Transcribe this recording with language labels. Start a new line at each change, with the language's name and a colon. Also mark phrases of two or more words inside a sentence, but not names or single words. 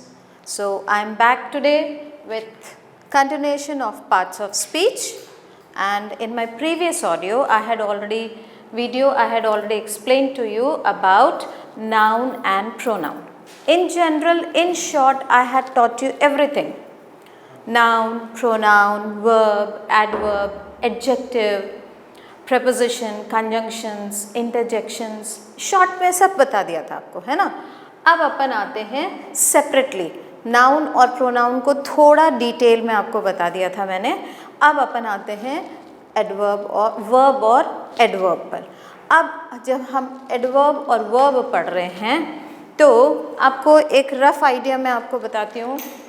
English: So I am back today with continuation of parts of speech, and in my previous audio I had already explained to you about noun and pronoun. In general, in short, I had taught you everything: noun, pronoun, verb, adverb, adjective, preposition, conjunctions, interjections,
Hindi: शॉर्ट में सब बता दिया था आपको, है ना। अब अपन आते हैं सेपरेटली, नाउन और प्रोनाउन को थोड़ा डिटेल में आपको बता दिया था मैंने। अब अपन आते हैं एडवर्ब और वर्ब और एडवर्ब पर। अब जब हम एडवर्ब और वर्ब पढ़ रहे हैं तो आपको एक
English: rough idea
Hindi: मैं आपको बताती हूँ।